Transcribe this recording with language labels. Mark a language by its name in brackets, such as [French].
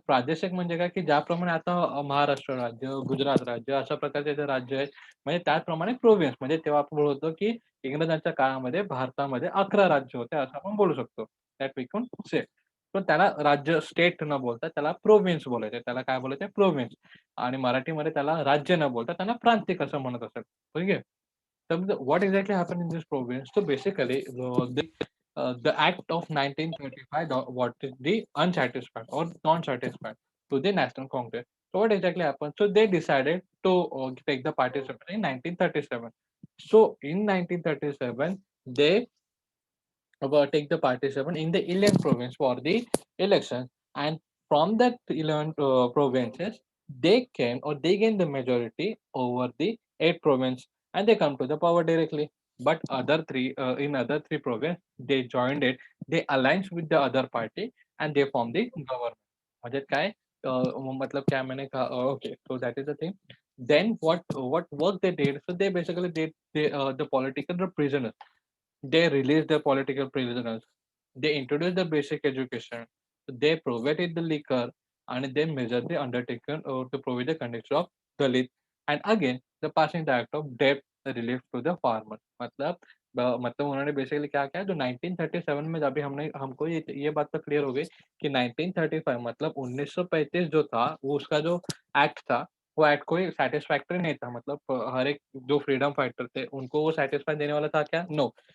[Marathi] प्रादेशिक म्हणजे काय, की ज्याप्रमाणे आता महाराष्ट्र राज्य, गुजरात राज्य अशा प्रकारचे जे राज्य आहेत, म्हणजे त्याचप्रमाणे प्रोव्हिन्स म्हणजे तेव्हा आपण बोलतो, की इंग्रजांच्या काळामध्ये भारतामध्ये 11 राज्य होते असं आपण बोलू शकतो. [English] That we can say. [Marathi] पण त्याला राज्य, स्टेट न बोलता त्याला प्रोव्हिन्स बोलायचे. त्याला काय बोलायचे? प्रोव्हिन्स. आणि मराठीमध्ये त्याला राज्य न बोलता त्यांना प्रांतिक असं म्हणत असत. ठीक आहे. [English] तर what exactly happen in this province? So basically the Act of 1935 what is the unsatisfied or non-satisfied to the National Congress. So what exactly happened? So they decided to take the participation in 1937. So in 1937, they take the participant in the 11 province for the election, and from that 11 provinces they can or they gain the majority over the 8 province and they come to the power directly. But other three province they joined it, they aligned with the other party and they form the government. [Marathi] म्हणजे काय [Hindi] मतलब क्या मैंने कहा [English] okay, so that is the thing. Then what work they did, so they basically did the political prisoners, they released the political prisoners. they introduced the basic education, they provided the liquor, and they measured the undertaken to provide the condition of Dalit, and again the passing the act of debt relief to the farmer. [Hindi] मतलब उन्होंने basically क्या किया, जो 1937 में अभी हमने हमको ये बात तो क्लियर हो गई कि 1935 मतलब 1935 जो था वो उसका जो एक्ट था, वो एक्ट कोई सैटिस्फैक्टरी नहीं था। मतलब हर एक जो फ्रीडम फाइटर थे उनको वो सैटिस्फाई देने वाला था क्या? नो।